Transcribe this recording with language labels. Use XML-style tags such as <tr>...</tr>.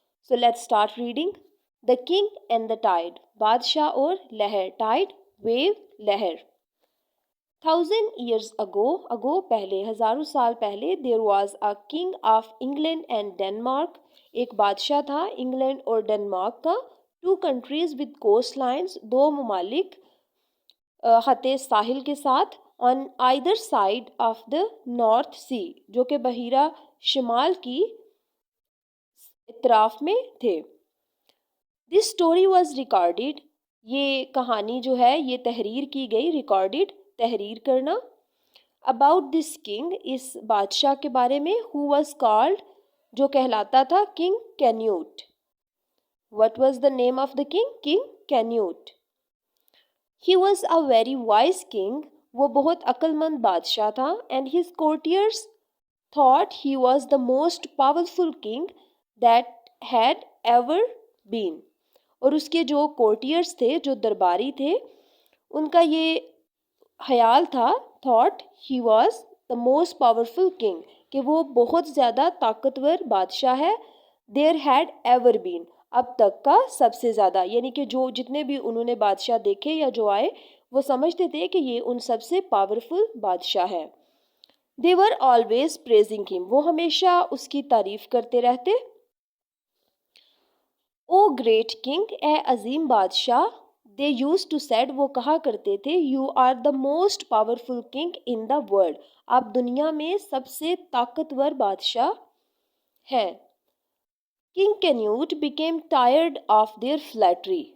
<en>So let's start reading. The king and the tide. Badshah or Leher. Tide, wave, Leher. 1000 years ago</en> <ur>پہلے, ہزاروں سال پہلے,</ur> <en>there was a king of England and Denmark.</en> <ur>ایک بادشاہ تھا England اور Denmark کا.</ur> <en>Two countries with coastlines,</en> <ur>دو ممالک خط ساحل کے ساتھ.</ur> <en>On either side of the North Sea,</en> <ur>جو کہ بحیرہ شمال کی اطراف میں تھے.</ur> <en>This story was recorded.</en> <ur>یہ کہانی جو ہے یہ تحریر کی گئی. Recorded, تحریر کرنا.</ur> <en>About this king,</en> <ur>اس بادشاہ کے بارے میں.</ur> <en>Who was called,</en> <ur>جو کہلاتا تھا</ur> <en>King Canute. What was the name of the king? King Canute. He was a very wise king.</en> <ur>وہ بہت عقل مند بادشاہ تھا.</ur> <en>And his courtiers thought he was the most powerful king that had ever been.</en> <ur>اور اس کے جو courtiers تھے, جو درباری تھے, ان کا یہ خیال تھا,</ur> <en>thought he was the most powerful king,</en> <ur>کہ وہ بہت زیادہ طاقتور بادشاہ ہے.</ur> <en>there had ever been,</en> <ur>اب تک کا سب سے زیادہ. یعنی کہ جو جتنے بھی انہوں نے بادشاہ دیکھے یا جو آئے, وہ سمجھتے تھے کہ یہ ان سب سے پاورفل بادشاہ ہے.</ur> <en>they were always praising him,</en> <ur>وہ ہمیشہ اس کی تعریف کرتے رہتے.</ur> <en>O great king,</en> <ur>اے عظیم بادشاہ.</ur> <en>they used to said,</en> <ur>وہ کہا کرتے تھے,</ur> <en>you are the most powerful king in the world,</en> <ur>آپ دنیا میں سب سے طاقتور بادشاہ ہیں.</ur> <en>King Canute became tired of their flattery.</en>